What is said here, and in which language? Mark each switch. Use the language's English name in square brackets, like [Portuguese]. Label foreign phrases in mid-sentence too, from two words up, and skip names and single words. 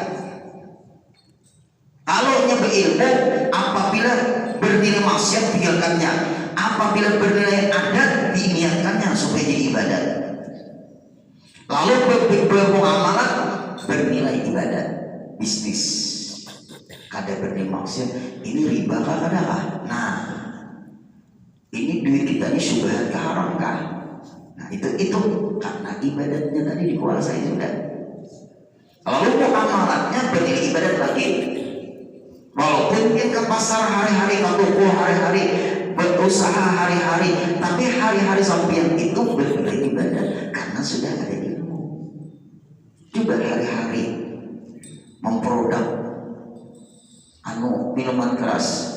[Indonesian] Kalau berilmu, apabila bernilai maksiat tinggalkannya, apabila bernilai adat diniatkannya supaya jadi ibadat. [Banjar] Lalu bermuamalah bernilai ibadat, bisnis kada bernilai maksiat, ini riba kah kada kah? [Indonesian] Nah, ini duit kita ini syubhat kah haram kah? Nah itu karena ibadatnya tadi dikuasai sudah. Lalu muamalatnya bernilai ibadat lagi. Walaupun dia ke pasar hari-hari, ke toko hari-hari, berusaha hari-hari, tapi hari-hari sampai itu bernilai ibadat karena sudah ada ilmu. Coba hari-hari memproduk minuman keras.